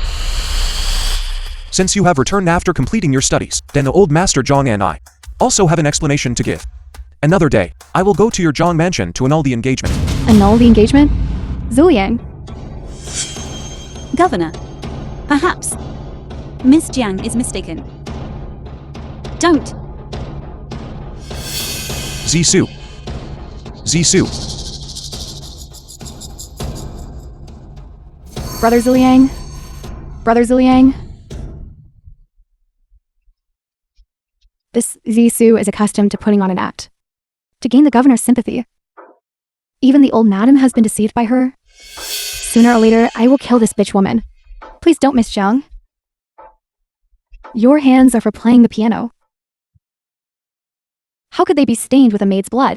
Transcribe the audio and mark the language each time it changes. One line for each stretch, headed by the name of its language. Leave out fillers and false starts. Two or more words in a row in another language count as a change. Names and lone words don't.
English: Since you have returned after completing your studies, then the old master Jong and I also have an explanation to give. Another day, I will go to your Jong mansion to annul the engagement. Annul the engagement? Ziliang. Governor, perhaps Miss Jiang is mistaken. Don't. Zisu. Zisu. Brother Ziliang. Brother Ziliang. This Zisu is accustomed to putting on an act to gain the governor's sympathy. Even the old madam has been deceived by her. Sooner or later, I will kill this bitch woman. Please don't, Miss Jong. Your hands are for playing the piano. How could they be stained with a maid's blood?